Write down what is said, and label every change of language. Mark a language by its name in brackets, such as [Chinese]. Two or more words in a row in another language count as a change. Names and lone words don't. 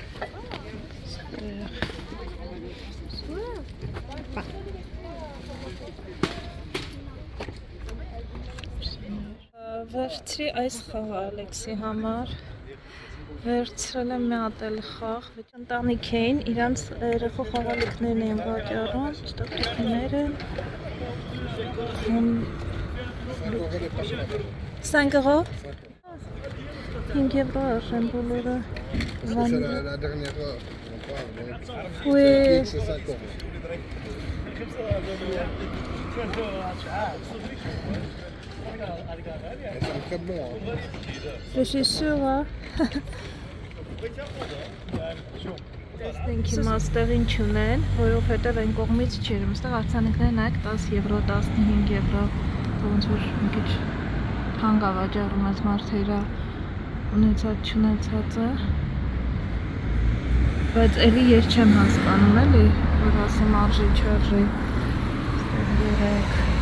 [Armenian] Վերցրի այս խաղը Ալեքսի համար, վերցրել եմ մի հատ էլ խաղ, ընտանիք էին, իրանց երեխու խաղալիքներն էին վաճառում, ստոպիկներ են, 5 euros, 5 евро արժեն բոլորը, [French] La dernière heure, on parle, oui, c'est 5 euros. C'est très bon. Hein. je suis sûre, [Armenian] Տեսնենք հիմա ստեղ ինչ ունեն, որովհետև այն կողմից չերում, ստեղ արձանիկներն եք 10 եվրո, 15 եվրո, ոնց որ մի քիչ թանկ է վաճառում այս մարդը իր ունեցած չունեցածը, բայց էլի ես չեմ հասկանում էլի, որ ասեմ արժի չարժի, ստեղ երեք,